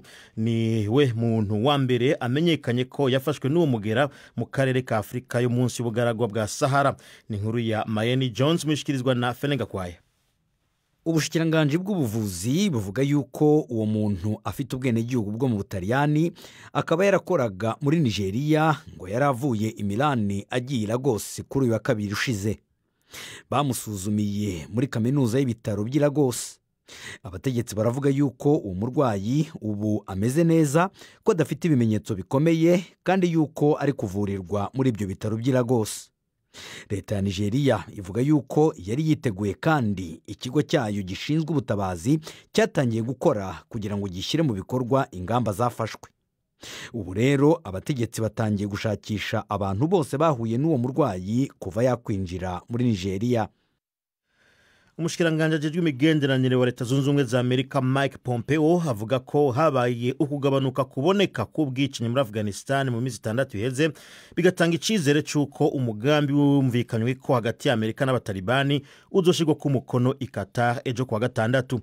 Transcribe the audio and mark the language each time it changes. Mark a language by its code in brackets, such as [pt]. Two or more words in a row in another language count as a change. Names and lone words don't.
[rn] Ni we muntu wa mbere amenyekanye ko yafashwe n'uwo mugera mu karere ka Afrika yo munsi y'ubugaragwa bwa Sahara. Ni inkuru ya Mayeni Jones mushikirizwa na Fenenga Kwaye. Ubushikiranganje bw'ubuvuzi buvuga yuko uwo muntu afite ubwene gihugu bwo mu Butaliyani, akaba yarakoraga muri Nigeria, ngo yaravuye i Milan agiye Lagos kuri uyu wa kabiri ushize. Bamusuzumiye muri kaminuza y'ibitaro by'i Lagos. Abategetsi baravuga yuko uwo murwayi ubu ameze neza, ko adafite ibimenyetso bikomeye, kandi yuko ari kuvurirwa muri ibyo bitaro by'i Lagos. Leta ya Nigeria ivuga yuko yari yiteguye, kandi ikigo cyayo gishinzwe ubutabazi cyatangiye gukora kugira ngo gishyire mu bikorwa ingamba zafashwe. Ubu rero abategetsi batangiye gushakisha abantu bose bahuye n'uwo murwayi kuva yakwinjira muri Nigeria. umushikiranganje ajejwe imigenderanire wa leta zunze ubumwe za Amerika Mike Pompeo avuga ko habaye ukugabanuka kuboneka k'ubwicanyi muri Afghanistan mu minsi 6 iheze bigatanga icizere cy'uko umugambi wumvikanywe ko hagati ya Amerika n'abatalibani uzoshirwa ku mukono i Qatar ejo kwa gatandatu.